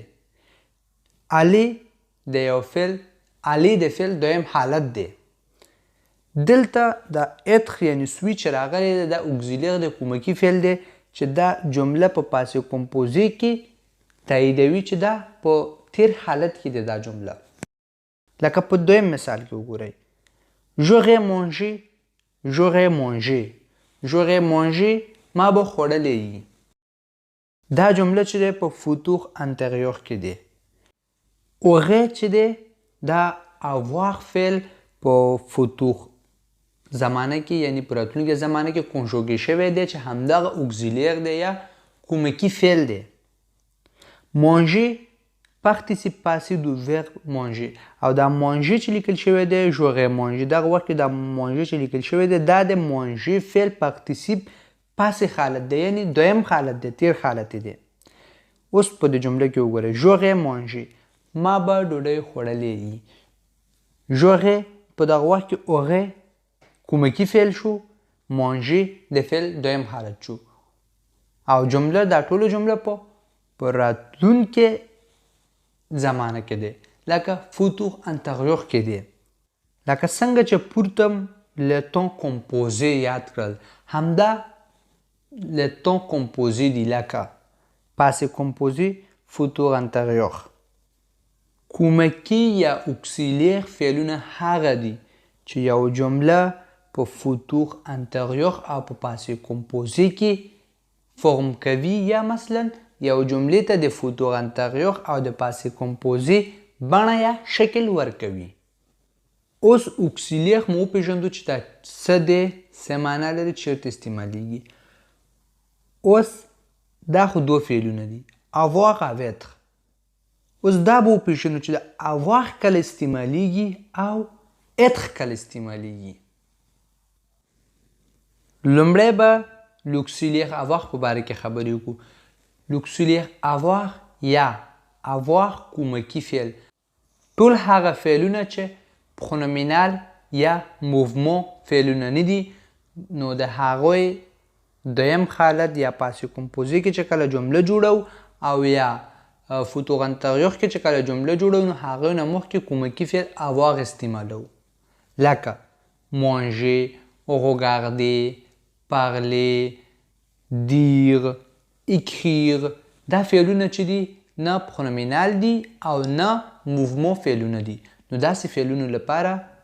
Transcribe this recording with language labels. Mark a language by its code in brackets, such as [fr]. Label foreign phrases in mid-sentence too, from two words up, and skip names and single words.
[ps] aller د یو فعل، aller د فعل دویم حالت دی. دلته دا اتر یعنی سوی چې راغلی دی دا اوکسیلیر د کومکی فعل دی چې دا جمله په [fr] passé composé [ps] کې تاییدوي چې دا په تیر حالت کې دی دا جمله. لکه په دویم مثال کې وګورئ. [fr] j'aurais mangé. j'aurais mangé. j'aurais mangé [ps] ما به خوړلی وي. دا جمله چې دی په [fr] futur antérieur [ps] کې دی. aurait چې دی دا avoir فعل په فوتور زمانه کې یعنی په راتلونکي زمانه کې کنجوګې شوی دی چې همدغه اوکسیلیر دی یا کومکی فعل دی. [fr] manger participe passé du verbe manger [ps] او دا [fr] manger [ps] چې لیکل شوی دی [fr] j'aurais mangé. [ps] دغه وخت کې دا manger چې لیکل شوی دی دا د manger فعل [fr] participe passé [ps] حالت دی، یعنی دویم حالت دی، تیر حالت دی. اوس په دې جمله کې وګورئ. [fr] j'aurais mangé [ps] ما به ډوډۍ خوړلې وي. j'aurais په دغه وخت کې aurait کومکی فعل شو، manger د فعل دویم حالت شو او جمله دا ټولو جمله په راتلونکې زمانه کې دی، لکه [fr] futur antérieur [ps] کې دی. لکه څنګه چې پورته [fr] le temps composé [ps] یاد کړل، همدا [fr] le temps composé [ps] دی، لکه [fr] passé composé futur antérieur. [ps] کومکی یا اوکسیلیر فعلونه هغه دي چې یو جمله په [fr] futur antérieur [ps] او په [fr] passé composé [ps] کې فرم کوي، یا مثلا یو جملې ته د [fr] futur antérieur [ps] او د [fr] passé composé [ps] بڼه یا شکل ورکوي. اوس اوکسیلیر مو وپېژندو چې دا څه دی، څه معنا لري، چیرته استعمالیږي. اوس دا خو دوه فعلونه دي، avoir او être. اوس دا به وپېژنو چې د avoir کله استعمالیږي او être کله استعمالیږي. لومړی به [fr] l'auxiliaire avoir [ps] په باره کې خبرې وکړو. [fr] l'auxiliaire avoir [ps] یا avoir کومکی فعل ټول هغه فعلونه چې پرونومینال یا موومون فعلونه نه دي نو د هغوی دویم حالت یا پاسې کمپوزي کې چې کله جمله جوړو او یا [fr] futur antérieur [ps] کې چې کله جمله جوړو نو هغوی نه مخکې کومکي فعل avoir استعمالو لکه [fr] manger, regarder, parler, dire, écrire [ps] دا فعلونه چې دي نه پرونومینال دي او نه موومون فعلونه دي نو داسې فعلونو لپاره